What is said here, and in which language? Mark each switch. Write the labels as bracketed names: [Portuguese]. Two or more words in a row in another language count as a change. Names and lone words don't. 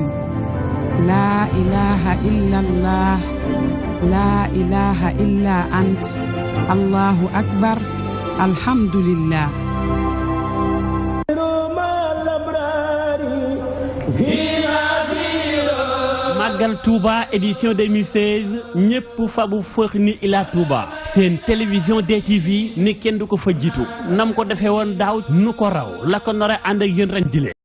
[Arabic] لا إله إلا الله لا إله إلا أنت الله أكبر الحمد لله [Wolof] Magal Touba édition 2016 ñëpp fabu fëx ni ila Touba seen télévision DTV ni kenn du ko fa jiitu nam ko defee woon daaw nu ko raw la ko nar a ànd ak yéen ren jile